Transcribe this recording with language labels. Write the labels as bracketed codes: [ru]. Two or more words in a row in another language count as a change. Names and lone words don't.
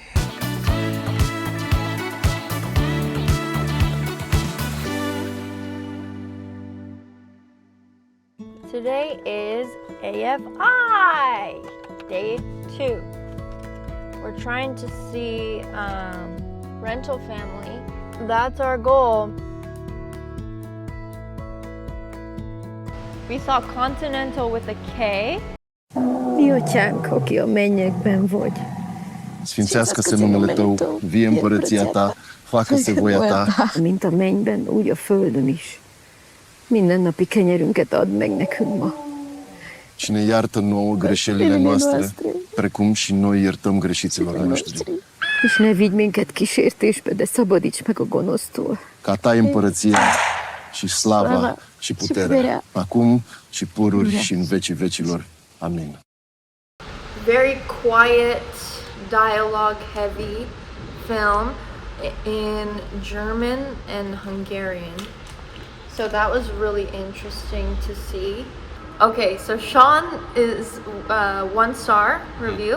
[en] Today is AFI, day 2. We're trying to see Rental Family. That's our goal. We saw Continental with a K. [hu] Mi atyánk, aki a mennyekben vagy. [ro] Sfințească se numele Tău, vie împărăția Ta, facă-se voia Ta. [hu] Mint a mennyben, úgy a földön is. Mindennapi kenyerünket add meg nekünk ma. [ro] Și ne iartă nouă greșelile noastre, precum și noi iertăm greșiților noștri. [hu] És ne vigy minket kísértésbe, de szabadíts meg a gonosztól. [ro] Ca Ta e împărăția și slava și puterea, acum și pururi și în vecii vecilor. Amin. [en] Very quiet, dialogue-heavy film in German and Hungarian. So that was really interesting to see. Okay, so Sean is 1 star review.